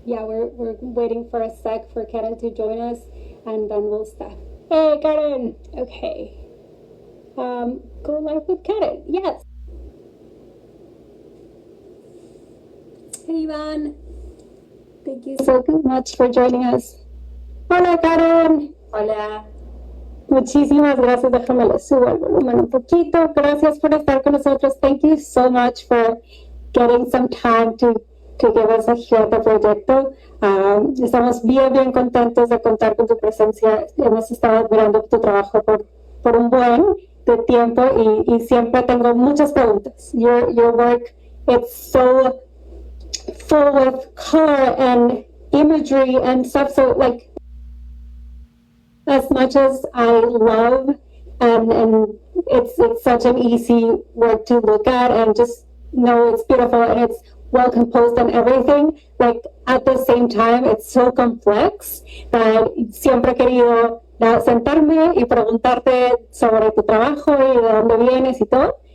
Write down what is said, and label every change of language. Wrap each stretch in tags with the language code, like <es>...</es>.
<en>Yeah, we're waiting for a sec for Karen to join us and then we'll start. Hey, Karen. Okay. Go live with Karen. Yes. Hey, Iván. Thank you so much for joining us.</en> <es>Hola, Karen. Hola. Muchísimas gracias. Déjame le subo el volumen un poquito. Gracias por estar con nosotros.</es> <en>Thank you so much for getting some time to give us a here at the proyecto.</en> <es>Estamos bien contentos de contar con tu presencia. Hemos estado admirando tu trabajo por un buen de tiempo y siempre tengo muchas preguntas.</es> <en>Your work, it's so full with color and imagery and stuff. So like, as much as I love and it's such an easy work to look at and just know it's beautiful and it's well composed and everything, like at the same time it's so complex that</en> <es>siempre he querido sentarme y preguntarte sobre tu trabajo y de dónde vienes y todo.</es>